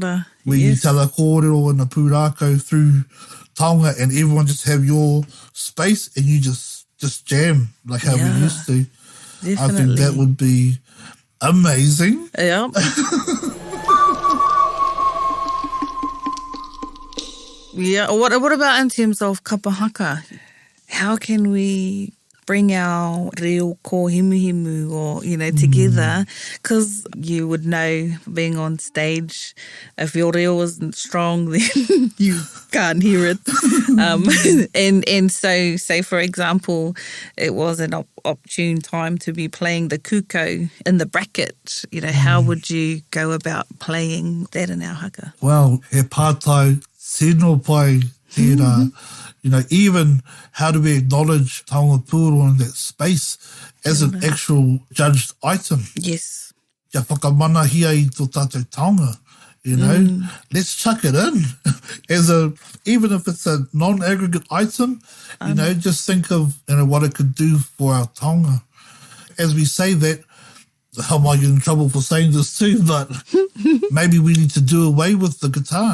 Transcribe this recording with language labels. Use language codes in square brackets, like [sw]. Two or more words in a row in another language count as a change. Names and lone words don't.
[en] Where you tell a kōrero and a pūrākau through taonga, and everyone just have your space and you just jam like how we used to. Definitely. I think that would be amazing. Yeah. Yeah. What about in terms of kapahaka? How can we bring our [mi] reo kōhimuhimu [en] or, together? Because you would know, being on stage, if your reo isn't strong, then you can't hear it. And so, say, for example, it was an opportune time to be playing the kuko in the bracket. How would you go about playing that in our haka? [mi] Well, he pātai tēnō pai tērā. [en] Even how do we acknowledge [mi] Taonga Puoro [en] in that space as an actual judged item? Yes. [mi] Kia whakamanahia I tō tātou taonga, [en] Let's chuck it in. Even if it's a non-aggregate item, just think of what it could do for our taonga. As we say that, I might get in trouble for saying this too, but maybe we need to do away with the guitar.